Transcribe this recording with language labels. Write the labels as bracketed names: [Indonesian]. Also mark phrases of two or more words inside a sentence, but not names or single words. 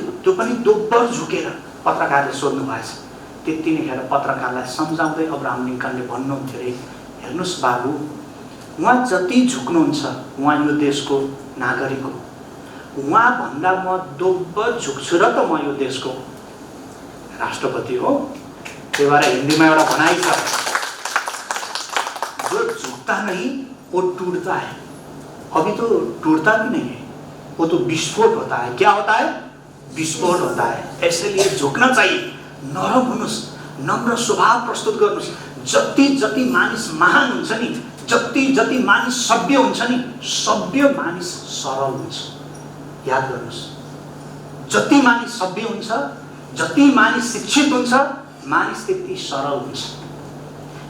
[Nepali] त्यो पनि दोब्बर झुकेर पत्रकारले सोध्नु भएछ। त्यतिखेर पत्रकारलाई सम्झाउँदै अब्राहम लिङ्कनले भन्नुहुन्थ्यो रे, हेर्नुहोस् बाबु, उहाँ जति झुक्नुहुन्छ उहाँ यो देशको नागरिक हो, उहाँ भन्दा म दोब्बर झुक्छु र त म यो देशको राष्ट्रपति हो। त्यही भएर हिन्दीमा एउटा भनाइ छ, [Hindi] जो झुकता नहीं वो टूटता है, अभी तो टूटता भी नहीं है, वो तो विस्फोट होता है। क्या होता है? विस्फोट होता है। इसलिए झुकना चाहिए, [Nepali] नरम हुनुहोस्, नम्र स्वभाव प्रस्तुत गर्नुहोस्। जति जति मानिस महान हुन्छ नि, जति जति मानिस सभ्य हुन्छ नि, सभ्य मानिस सरल हुन्छ। याद गर्नुहोस्, जति मानिस सभ्य हुन्छ, जति मानिस शिक्षित हुन्छ, मानिस त्यति सरल हुन्छ।